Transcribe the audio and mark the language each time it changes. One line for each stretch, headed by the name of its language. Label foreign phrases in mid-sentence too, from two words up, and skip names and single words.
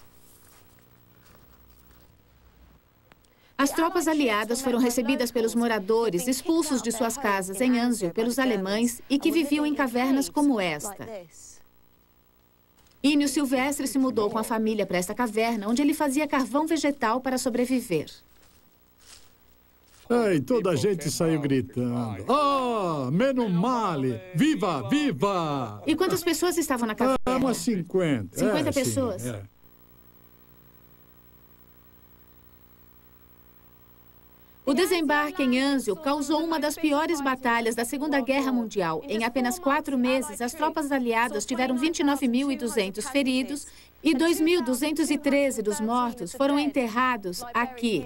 Portuguese: As tropas aliadas foram recebidas pelos moradores expulsos de suas casas em Anzio pelos alemães e que viviam em cavernas como esta. Ínio Silvestre se mudou com a família para esta caverna, onde ele fazia carvão vegetal para sobreviver. E toda a gente saiu gritando:
Italian: "Ah, meno male! Viva, viva!"
Portuguese: E quantas pessoas estavam na caverna? Umas 50. 50 pessoas? Sim, O desembarque em Anzio causou uma das piores batalhas da Segunda Guerra Mundial. Em apenas 4 meses, as tropas aliadas tiveram 29.200 feridos e 2.213 dos mortos foram enterrados aqui.